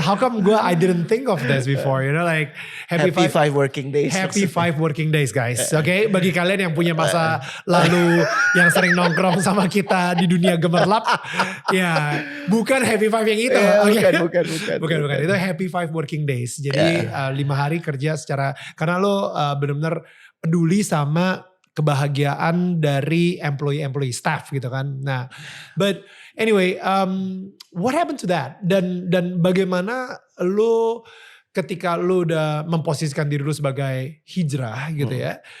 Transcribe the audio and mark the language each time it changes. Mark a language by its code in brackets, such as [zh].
[en] How come I didn't think of this before? You know, like Happy five working days. Happy 5 working days, guys. [id] Oke, bagi kalian yang punya masa lalu yang sering nongkrong sama kita di dunia gemerlap, ya bukan Happy 5 yang itu. Bukan. Itu [en] Happy 5 working days. [id] Jadi 5 hari kerja secara, karena lo benar-benar peduli sama kebahagiaan dari employee staff gitu kan. [en] Nah, but anyway, what happened to that? [id] Dan bagaimana lo ketika lo udah memposisikan diri lo sebagai hijrah gitu ya?